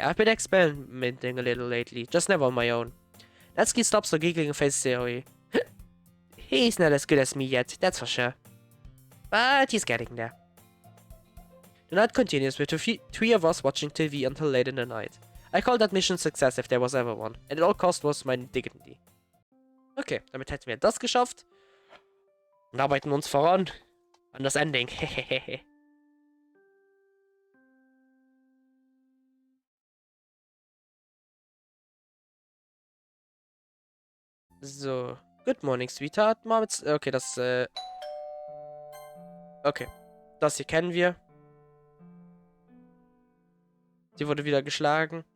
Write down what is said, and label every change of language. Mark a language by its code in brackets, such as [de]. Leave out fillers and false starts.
[en] I've been experimenting a little lately, just never on my own. Natsuki stops her giggling and faces Sayori. He's not as good as me yet, that's for sure. But he's getting there. The night continues with the three of us watching TV until late in the night. I call that mission success if there was ever one, and at all cost was my dignity. [de] Okay, damit hätten wir das geschafft. Und arbeiten uns voran an das Ending. [en] So, good morning, sweetheart. [de] Mom, okay, das, okay, das hier kennen wir. Sie wurde wieder geschlagen.